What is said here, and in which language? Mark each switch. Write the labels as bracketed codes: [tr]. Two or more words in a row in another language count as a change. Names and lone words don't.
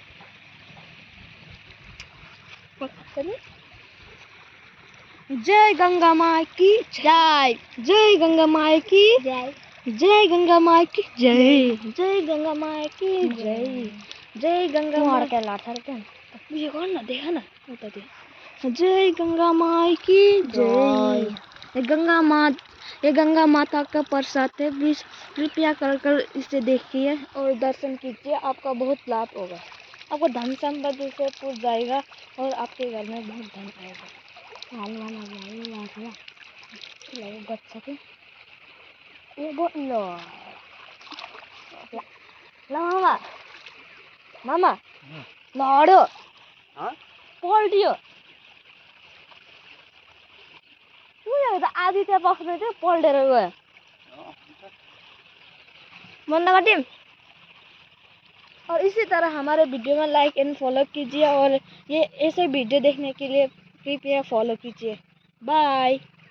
[hi] जय गंगा माई की जय, जय गंगा माई की जय, जय गंगा माई की जय, जय गंगा माई की जय, जय गंगा माई के लाठर के ये कौन ना देखा ना उतर दे। जय गंगा माई की जय। ये गंगा माता का प्रसाद है, प्लीज कृपया कर इसे देखिए और दर्शन कीजिए। आपका बहुत लाभ होगा, आपको धन संपत्ति से पूछ जाएगा और आपके घर में बहुत धन आएगा। [ne] मामा लड्यो पल्टियो उयो त आधी त्यहाँ बस्दै थियो पल्टेर गयो। [hi] बंद कर दी। और इसी तरह हमारे वीडियो में [en] like and follow [hi] कीजिए, और ये ऐसे वीडियो देखने के लिए कृपया फॉलो कीजिए। बाय।